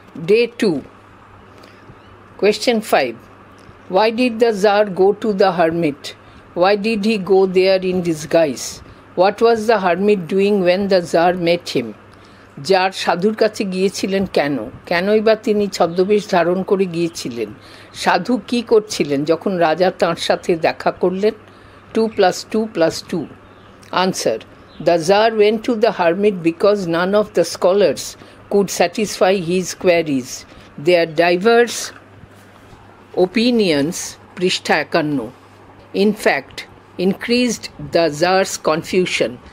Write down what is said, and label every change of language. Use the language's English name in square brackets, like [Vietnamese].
[English] Day 2. Question 5. Why did the Tsar go to the hermit? Why did he go there in disguise? What was the hermit doing when the Tsar met him? [Bangla] Jar সাধুর কাছে গিয়েছিলেন কেন? কেনই বা তিনি ছদ্মবেশ ধারণ করে গিয়েছিলেন? সাধু কি করছিলেন যখন রাজা তাঁর সাথে দেখা করলেন? [English] 2 + 2 + 2. Answer. The Tsar went to the hermit because none of the scholars could satisfy his queries. Their diverse opinions, [Bangla] পৃষ্ঠা [English] 51, in fact, increased the Tsar's confusion.